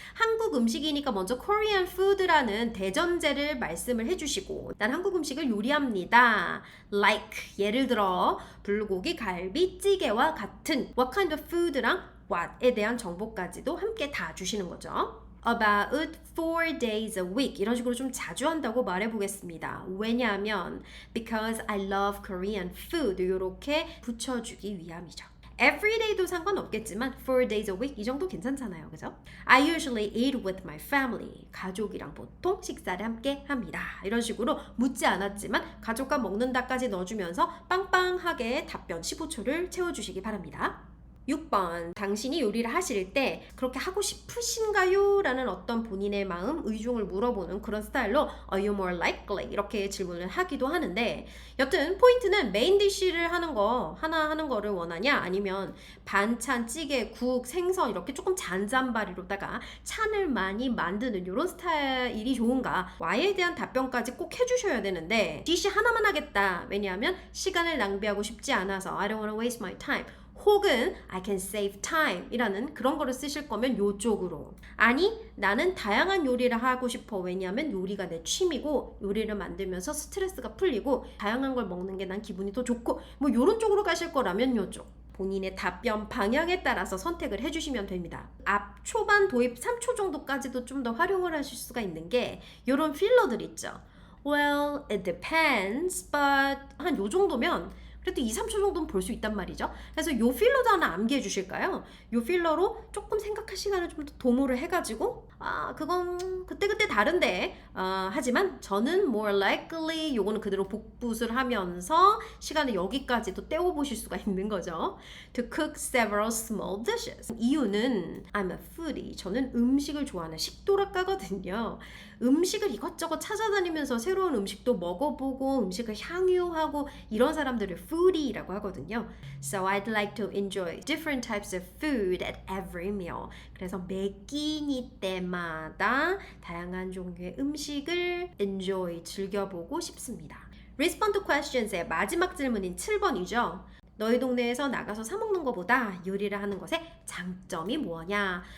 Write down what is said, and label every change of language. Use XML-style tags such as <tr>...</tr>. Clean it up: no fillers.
<ko>한국 음식이니까 먼저</ko> <en>Korean food</en> <ko>라는 대전제를 말씀을 해주시고 난 한국 음식을 요리합니다. Like 예를 들어 불고기, 갈비, 찌개와 같은</ko> <en>what kind of food</en> <ko>랑 what에 대한 정보까지도 함께 다 주시는 거죠.</ko> <en>About 4 days a week</en> <ko>이런 식으로 좀 자주 한다고 말해보겠습니다. 왜냐하면</ko> <en>because I love Korean food</en> <ko>이렇게 붙여주기 위함이죠. Everyday도 상관없겠지만</ko> <en>4 days a week</en> <ko>이 정도 괜찮잖아요. 그죠?</ko> <en>I usually eat with my family.</en> <ko>가족이랑 보통 식사를 함께 합니다. 이런 식으로 묻지 않았지만 가족과 먹는다까지 넣어주면서 빵빵하게 답변 15초를 채워주시기 바랍니다. 6번, 당신이 요리를 하실 때 그렇게 하고 싶으신가요? 라는 어떤 본인의 마음, 의중을 물어보는 그런 스타일로</ko> <en>Are you more likely?</en> <ko>이렇게 질문을 하기도 하는데 여튼 포인트는 메인 디쉬를 하는 거 하나 하는 거를 원하냐? 아니면 반찬, 찌개, 국, 생선 이렇게 조금 잔잔바리로다가 찬을 많이 만드는 이런 스타일이 좋은가? Y에 대한 답변까지 꼭 해주셔야 되는데 디쉬 하나만 하겠다. 왜냐하면 시간을 낭비하고 싶지 않아서</ko> <en>I don't want to waste my time.</en> <ko>혹은</ko> <en>I can save time</en> <ko>이라는 그런 거를 쓰실 거면 요쪽으로 아니 나는 다양한 요리를 하고 싶어 왜냐하면 요리가 내 취미고 요리를 만들면서 스트레스가 풀리고 다양한 걸 먹는 게 난 기분이 더 좋고 뭐 요런 쪽으로 가실 거라면 요쪽 본인의 답변 방향에 따라서 선택을 해주시면 됩니다. 앞 초반 도입 3초 정도까지도 좀 더 활용을 하실 수가 있는 게 요런 필러들 있죠.</ko> <en>Well, it depends, but</en> <ko>한 요 정도면 그래도 2, 3초 정도는 볼 수 있단 말이죠. 그래서 요 필러도 하나 암기해 주실까요? 요 필러로 조금 생각할 시간을 좀 더 도모를 해가지고 그건 그때그때 다른데 하지만 저는</ko> <en>more likely</en> <ko>요거는 그대로 복붙을 하면서 시간을 여기까지도 때워보실 수가 있는 거죠.</ko> <en>To cook several small dishes.</en> <ko>이유는</ko> <en>I'm a foodie.</en> <ko>저는 음식을 좋아하는 식도락가거든요. 음식을 이것저것 찾아다니면서 새로운 음식도 먹어보고 음식을 향유하고 이런 사람들을 foodie라고 하거든요.</ko> <en>So I'd like to enjoy different types of food at every meal.</en> <ko>그래서 매 끼니 때마다 다양한 종류의 음식을 enjoy, 즐겨보고 싶습니다.</ko> <en>Respond to questions</en> <ko>의 마지막 질문인 7번이죠. 너희 동네에서 나가서 사 먹는 것보다 요리를 하는 것의 장점이 뭐냐?</ko>